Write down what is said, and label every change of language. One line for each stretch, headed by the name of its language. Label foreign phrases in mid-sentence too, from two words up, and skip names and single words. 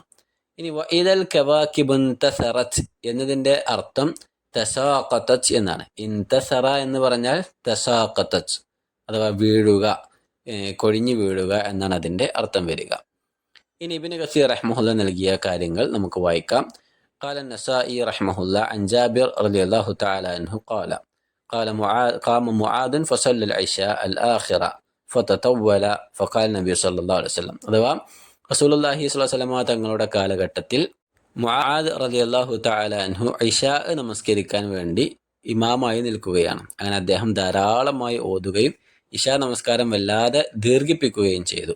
Malayalam: ഇനി
Arabic: وإذا الكواكب انتثرت
Malayalam: എന്നതിൻ്റെ അർത്ഥം തസാഖതത് എന്നാണ്. ഇൻതസറ എന്ന് പറഞ്ഞാൽ തസാഖതത് അഥവാ വീഴുക, കൊഴിഞ്ഞു വീഴുക എന്നാണ് അതിൻ്റെ അർത്ഥം വരിക. ഇനി ഇബ്നു കസീർ റഹ്മഹുല്ല നൽകിയ കാര്യങ്ങൾ നമുക്ക് വായിക്കാം.
Arabic: قال النسائي رحمه الله عن جابر رضي الله تعالى عنه قام معاذ فصلى العشاء الآخرة فتطول فقال النبي صلى الله عليه وسلم.
Malayalam: അഥവാ റസൂലുള്ളാഹി
Arabic: صلى الله عليه وسلم
Malayalam: തങ്ങളുടെ കാലഘട്ടത്തിൽ മുആദ്
Arabic: رضي الله تعالى عنه
Malayalam: ഇശാ നമസ്കരിക്കാൻ വേണ്ടി ഇമാമായി നിൽക്കുകയാണ്. അങ്ങനെ അദ്ദേഹം ധാരാളമായി ഓതുകയും ഇശാ നമസ്കാരം വല്ലാതെ ദീർഘിപ്പിക്കുകയും ചെയ്തു.